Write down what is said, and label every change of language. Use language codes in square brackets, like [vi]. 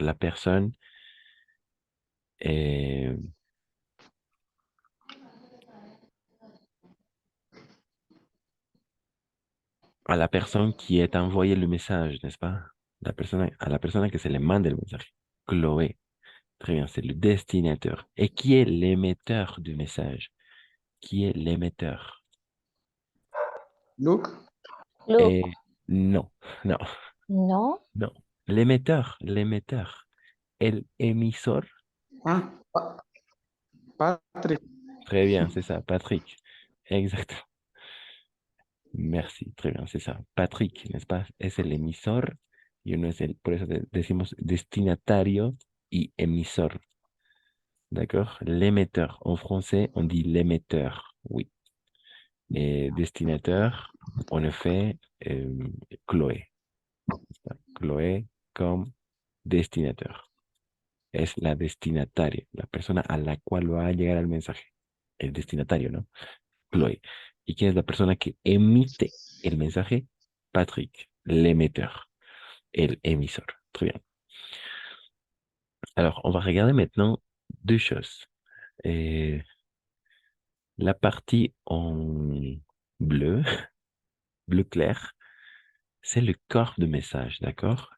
[fr] La personne eh, a la personne qui est envoyé le message, n'est-ce pas? [es] A la persona que se le mande el mensaje. [fr] Chloé. Très bien, c'est le destinateur. Et qui est l'émetteur du message? Qui est l'émetteur? Luc. Et non, non, [es] No. [fr] non. L'émetteur. [es] El emisor. [fr] Ah, Patrick. Très bien, c'est ça, Patrick. Exactement. Merci, très bien, c'est ça. Patrick, n'est-ce pas? [es] Es el emisor y uno es por eso decimos destinatario y emisor. [fr] D'accord? L'émetteur. En français, on dit l'émetteur, oui. Et destinateur, en effet, Chloé. Chloé comme destinateur. [es] Es la destinataria, la persona a la cual va a llegar el mensaje. El destinatario, ¿no? Chloé. ¿Y quién es la persona que emite el mensaje? [fr] Patrick, l'émetteur, el émisseur. Très bien. Alors, on va regarder maintenant deux choses. La partie en bleu, bleu clair, c'est le corps du message, d'accord?